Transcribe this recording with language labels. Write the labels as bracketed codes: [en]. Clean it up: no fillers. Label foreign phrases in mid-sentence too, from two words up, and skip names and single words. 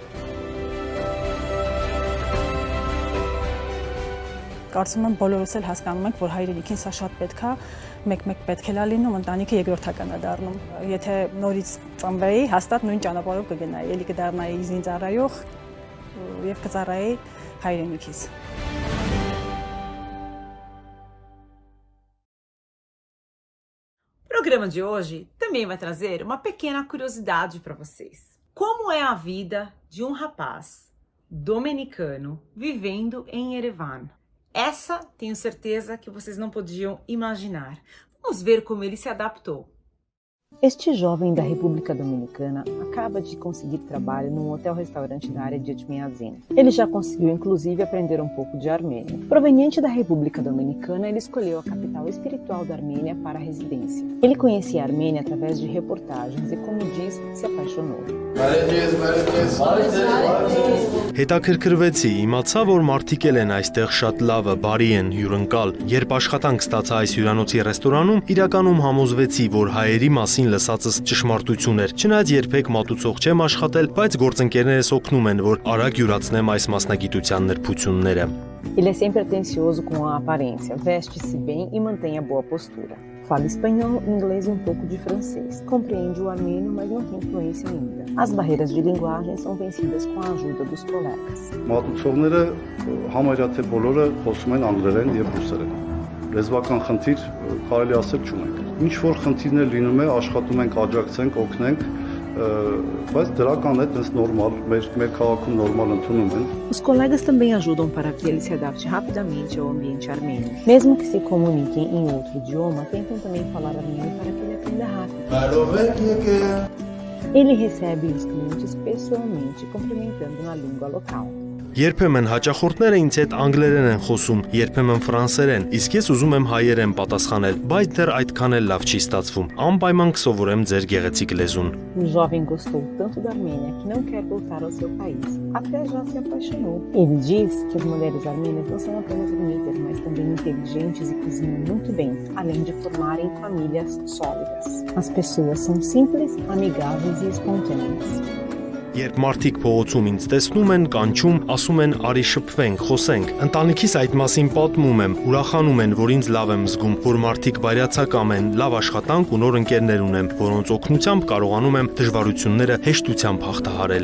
[hy] Կարծում եմ բոլորս էլ հասկանում ենք, որ հայրենիքին սա շատ պետք է, մեկ-մեկ պետք է լինում, ընտանիքը երկրորդական է դառնում։ Եթե նորից ծնվեի, հաստատ նույն ճանապարհով կգնայի, ելի կդառնայի զինծառայող եւ կծառայեի հայրենիքիս։ [pt] O programa de hoje também vai trazer uma pequena curiosidade para vocês. Como é a vida de um rapaz dominicano vivendo em Erevan? Essa tenho certeza que vocês não podiam imaginar. Vamos ver como ele se adaptou. Este jovem da República Dominicana acaba de conseguir trabalho num hotel-restaurante da área de Etmiadzin. Ele já conseguiu inclusive aprender um pouco de armênio. Proveniente da República Dominicana, ele escolheu a capital espiritual da Armênia para a residência. Ele conhecia a Armênia através de reportagens e, como diz, se apaixonou. [hy] Հետաքրքրվեցի, իմացա, որ մարդիկ էլ են այստեղ շատ լավը, բարի են, հյուրընկալ։ Երբ աշխատանք ստացա այս հյուրանոցի ռեստորանում, իրականում համոզվեցի, որ հայերի մասին լսածս ճշմարտություն էր։ Չնայած երբեք մատուցող չեմ աշխատել, բայց գործընկերներս օգնում են, որ արագ յուրացնեմ այս մասնագիտության նրբությունները։ [pt] Ele é sempre atencioso com a aparência, veste-se bem e mantém a boa postura. Fala espanhol, inglês e um pouco de francês. Compreende o armênio, mas não tem fluência ainda. As barreiras de linguagem são vencidas com a ajuda dos colegas. [hy] Մատուցողները համարյա թե բոլորը խոսում են անգլերեն եւ ռուսերեն։ Լեզվական խնդիր կարելի ասել չունենք։ Ինչ որ խնդիրներ լինում է, աշխատում ենք աջակցենք, օգնենք, mas դրական է, դες նորմալ, մեր քաղաքում նորմալ ընդունում են։ [pt] Os colegas também ajudam para que ele se adapte rapidamente ao ambiente armênio. Mesmo que se comuniquem em outro idioma, tentam também falar armênio para que ele aprenda rápido. Ele recebe os clientes pessoalmente, cumprimentando na língua local. [hy] Երբեմն հաճախորդները ինձ հետ անգլերեն են խոսում, երբեմն ֆրանսերեն, իսկ ես ուզում եմ հայերեն պատասխանել, բայց դեռ այդքան էլ լավ չի ստացվում։ Անպայման կսովորեմ ձեր գեղեցիկ լեզուն։ [pt] O jovem gostou tanto da Armênia que não quer voltar ao seu país. Até já se apaixonou. Ele diz que as mulheres armênias não são apenas bonitas, mas também inteligentes e cozinham muito bem, além de formarem famílias sólidas. As pessoas são simples, amigáveis e espontâneas. [hy] Երբ մարդիկ փողոցում ինձ տեսնում են, կանչում, ասում են արի շփվենք, խոսենք։ Ընտանիքիս այդ մասին պատմում եմ, ուրախանում են, որ ինձ լավ եմ զգում, որ մարդիկ բարյացակամ են, լավ աշխատանք ու նոր ընկերներ ունեմ, որոնց օգնությամբ կարողանում եմ դժվարությունները հեշտությամբ հաղթահարել։